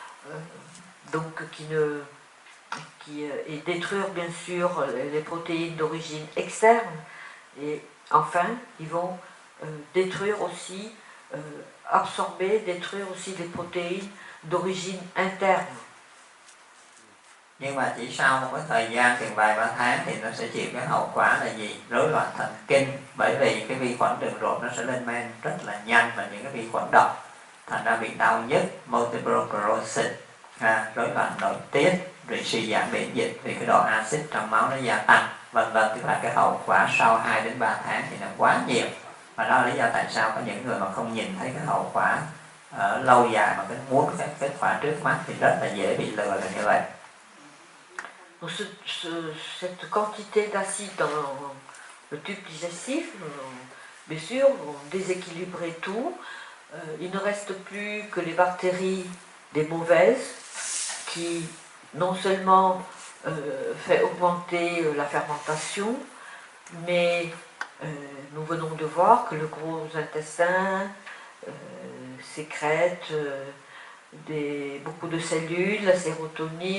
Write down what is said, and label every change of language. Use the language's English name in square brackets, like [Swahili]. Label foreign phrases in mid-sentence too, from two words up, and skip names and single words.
[French] et détruire bien sûr les protéines d'origine externe, et enfin ils vont détruire aussi, absorber, détruire aussi les protéines d'origine interne. [Vietnamese] Nhưng mà chỉ sau một cái thời gian chừng vài ba tháng thì nó sẽ chịu cái hậu quả là gì? Rối loạn thần kinh, bởi vì cái vi khuẩn đường ruột nó sẽ lên men rất là nhanh, và những cái vi khuẩn độc thành ra bị đau nhức, [English] multiple sclerosis, [Vietnamese] rối loạn nội tiết, rồi suy giảm miễn dịch vì cái độ axit trong máu nó gia tăng, vân vân. Tức là cái hậu quả sau 2 đến 3 tháng thì nó quá nhiều, và đó là lý do tại sao có những người mà không nhìn thấy cái hậu quả lâu dài mà muốn cái kết quả trước mắt thì rất là dễ bị lừa là như vậy. [French] Donc cette quantité d'acide dans le tube digestif, bien sûr, vont déséquilibrer tout. Il ne reste plus que les bactéries des mauvaises qui non seulement fait augmenter la fermentation, mais nous venons de voir que le gros intestin sécrète beaucoup de cellules, la sérotonine.